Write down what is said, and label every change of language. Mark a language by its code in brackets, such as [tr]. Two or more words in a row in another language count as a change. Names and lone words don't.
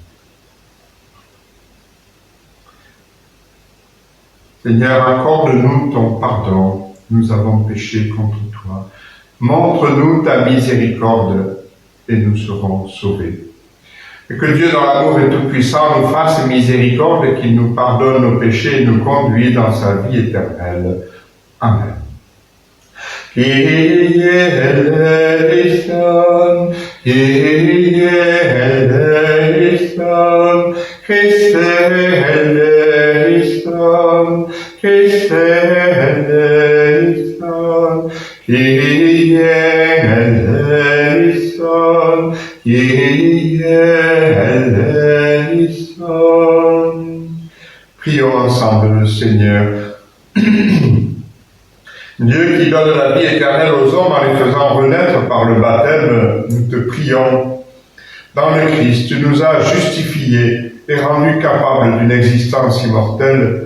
[fr] Seigneur, accorde-nous ton pardon, nous avons péché contre toi. Montre-nous ta miséricorde et nous serons sauvés. Et que Dieu, dans l'amour et tout-puissant, nous fasse miséricorde et qu'il nous pardonne nos péchés et nous conduise dans sa vie éternelle. Amen. [el] Κύριε ἐλέησον, Κύριε ἐλέησον, Χριστὲ ἐλέησον, Χριστὲ ἐλέησον, Κύριε ἐλέησον, Κύριε ἐλέησον. [fr] Prions ensemble le Seigneur. Dieu qui donne la vie éternelle aux hommes en les faisant renaître par le baptême, nous te prions. Dans le Christ, tu nous as justifiés et rendus capables d'une existence immortelle.